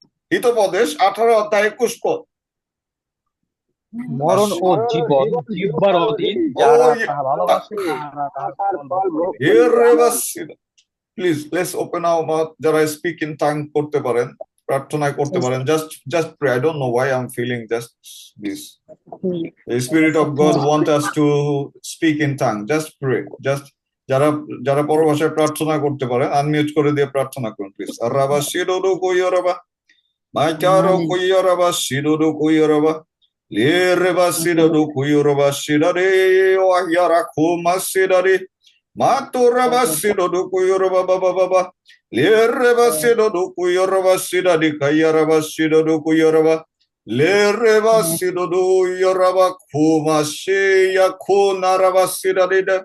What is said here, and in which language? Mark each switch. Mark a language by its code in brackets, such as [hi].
[bn] হিতোপদেশ 18 অধ্যায় 21 পদ। মরণ ও জীবন জিহ্বার অধীন, যারা তাহা ভালোবাসে তাহারা তাহার ফল ভোগ করিবে। [en] Please let's open our mouth. [bn] যারা [en] speak in tongue [bn] করতে পারেন প্রার্থনায় করতে পারেন। [en] Just pray. I don't know why I'm feeling just this. The Spirit of God wants us to speak in tongue. Just pray. [bn] Just যারা পরভাষায় প্রার্থনা করতে পারেন আনমিউট করে দিয়ে প্রার্থনা করুন প্লিজ। আরাবা শিরোরো কইয়রাবা মাইকারো কইয়রাবা শিরোরো কইয়রাবা লেরেবা শিরোরো কইয়রাবা শিরারে ওয়াইয়ারা খুমা শিরারে মাতোরাবা শিরোরো কইয়রাবা বাবা বাবা লেরেবা শিরোরো কইয়রাবা শিরারে কাইয়ারাবা শিরোরো কইয়রাবা লেরেবা শিরোরো ইয়রাবা খুমা শিয়া খুনারাবা শিরারে।